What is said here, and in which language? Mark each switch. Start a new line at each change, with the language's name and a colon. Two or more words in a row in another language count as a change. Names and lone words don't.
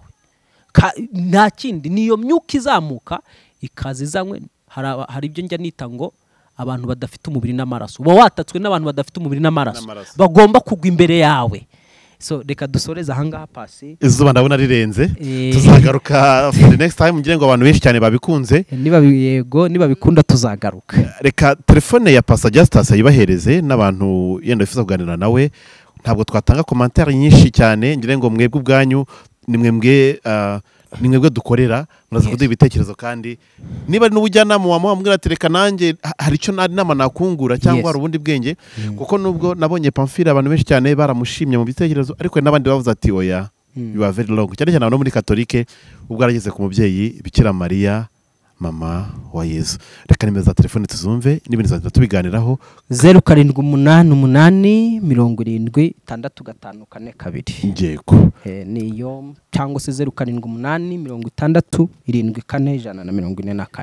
Kinyarwanda: Nta kindi, niyo myuka izamuka ikaza izanywe. Hari ibyo njya nita ngo abantu badafite umubiri n'amaraso. Uba watatswe n'abantu badafite umubiri n'amaraso, bagomba kugwa imbere yawe. So reka dusoreza ahangaha pasi. Izuba ndabona rirenze, tuzagaruka
English: for the next time.
Kinyarwanda: Ngire ngo abantu benshi cyane babikunze, niba bikunda tuzagaruka. Reka telefone ya Pastor Justus yibahereze n'abantu yenda bifuza kuganira nawe. Ntabwo twatanga commentaire nyinshi cyane, ngire ngo mwebwe ubwanyu nimwe ni mwebwe dukorera muraza
English: Yes.
Kinyarwanda: kuduha ibitekerezo kandi niba ari n'ubujyanama wamubwira ati reka nanjye hari icyo nama nakungura cyangwa
English: Yes.
Kinyarwanda: hari ubundi bwenge kuko nubwo nabonye Pamphile abantu benshi cyane baramushimye mu bitekerezo ariko n'abandi bavuze ati oya
English: you are very long
Kinyarwanda: cyane cyane abantu muri katolike ubwo arageze ku mubyeyi Bikira Mariya mama wa Yesu. Reka nimero za telefone tuzumve n'ibindi tuzajya tubiganiraho 0788765442 yego niyo cyangwa se 0788764144